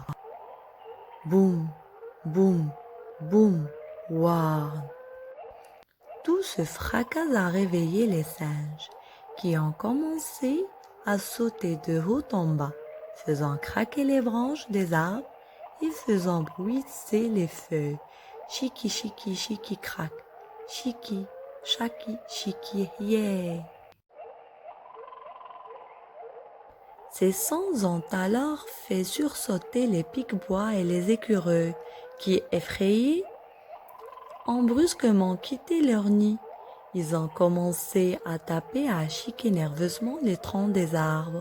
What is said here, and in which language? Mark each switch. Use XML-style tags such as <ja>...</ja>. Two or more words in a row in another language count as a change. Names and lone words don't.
<fr>Boum, boum, boum, ouah. Tout ce fracas a réveillé les singes qui ont commencé à sauter de haut en bas, faisant craquer les branches des arbres et faisant bruisser les feuilles. Chiki, chiki, chiki, crac. Chiki, chaki, chiki, yeah. Ces sons ont alors fait sursauter les pique-bois et les écureuils qui, effrayés, ont brusquement quitté leur nid. Ils ont commencé à taper et à chiquer nerveusement les troncs des arbres.</fr>